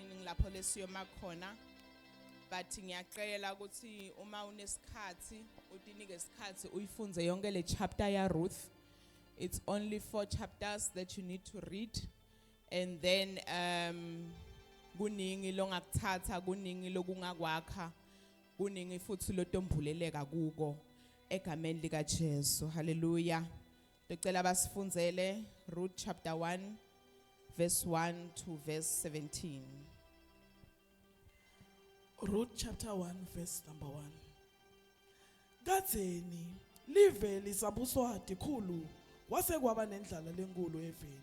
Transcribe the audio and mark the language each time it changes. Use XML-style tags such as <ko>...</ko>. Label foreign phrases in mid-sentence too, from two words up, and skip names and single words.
<ss>lapho lesiyoma khona. But ngiyacela ukuthi uma unesikhathi utinike isikhathi uyifunze yonke le chapter ya Ruth.</ss> <en>It's only 4 chapters that you need to read, and then</en> <ss>kuningi longakuthatha, kuningi lokungakwakha, kuningi futhi lotombuleleka kuko egameni lika Jesu. Hallelujah. Ngicela basifunzele Ruth</ss> <en>chapter 1 verse 1 to verse 17. Ruth chapter 1 verse number 1.</en> <ss>Katheni live lisabuswati khulu wase kwaba nendlala lenkulu eveni.</ss>